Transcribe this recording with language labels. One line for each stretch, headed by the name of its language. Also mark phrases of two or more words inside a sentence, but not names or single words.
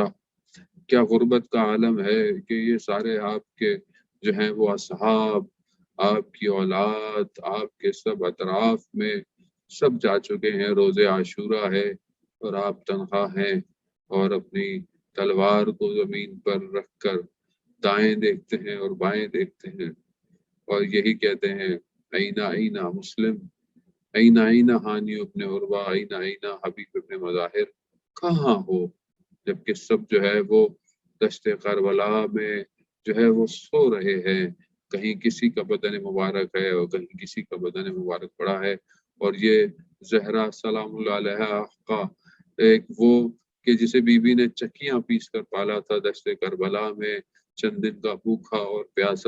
Urdu: کیا غربت کا عالم ہے کہ یہ سارے آپ کے جو ہیں وہ اصحاب، آپ کی اولاد، آپ کے سب اطراف میں سب جا چکے ہیں، روز عاشورہ ہے اور آپ تنہا ہیں، اور اپنی تلوار کو زمین پر رکھ کر دائیں دیکھتے ہیں اور بائیں دیکھتے ہیں اور یہی کہتے ہیں
Arabic: اینا اینا
Urdu: مسلم،
Arabic: اینا اینا
Urdu: ہانی ابن عروہ،
Arabic: اینا اینا
Urdu: حبیب ابن مظاہر، کہاں ہو؟ جبکہ سب جو ہے وہ دشت کربلا میں جو ہے وہ سو رہے ہیں، کہیں کسی کا بدن مبارک ہے اور کہیں کسی کا بدن مبارک پڑا ہے، اور یہ زہرا سلام اللہ علیہا کا ایک وہ کہ جسے بی بی نے چکیاں پیس کر پالا تھا دشت کربلا میں، چند دن کا بھوکھا اور پیاسا